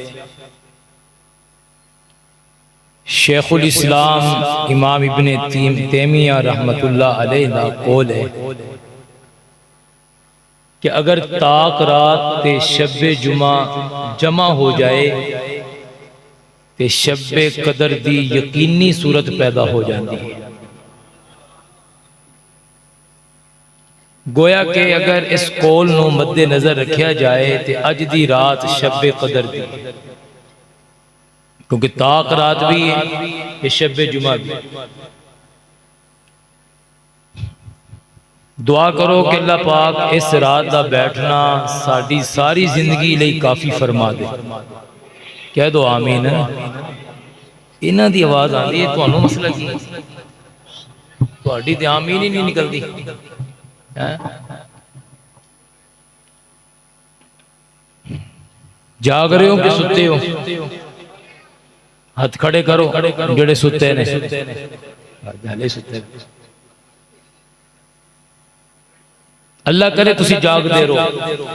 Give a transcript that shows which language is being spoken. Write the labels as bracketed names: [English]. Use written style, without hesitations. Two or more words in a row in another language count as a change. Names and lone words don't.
[Punjabi] شیخ الاسلام امام ابن تیمیہ رحمت اللہ علیہ نا قول ہے کہ اگر تاک رات تے شب جمعہ جمع ہو جائے تے شب قدر دی یقینی صورت پیدا ہو جاتی ہے۔ گویا کہ اگر اس قول نو مد نظر رکھیا جائے تے اج دی رات شب قدر دی، کیونکہ تاک رات بھی ہے یہ شب جمعہ بھی۔ دعا کرو کہ اللہ پاک اس رات دا بیٹھنا ساڈی ساری زندگی لئی کافی فرما دے۔ [Urdu] کہہ دو آمین۔ [Punjabi] انہاں دی آواز آندی ہے، تانوں مسئلہ کی تہاڈی تے آمین ہی نہیں نکلدی۔ جاگ رہے ہو کہ ستے ہو؟ ہاتھ کھڑے کرو جڑے ستے نے۔ اللہ کرے تسی جاگ دے رہو۔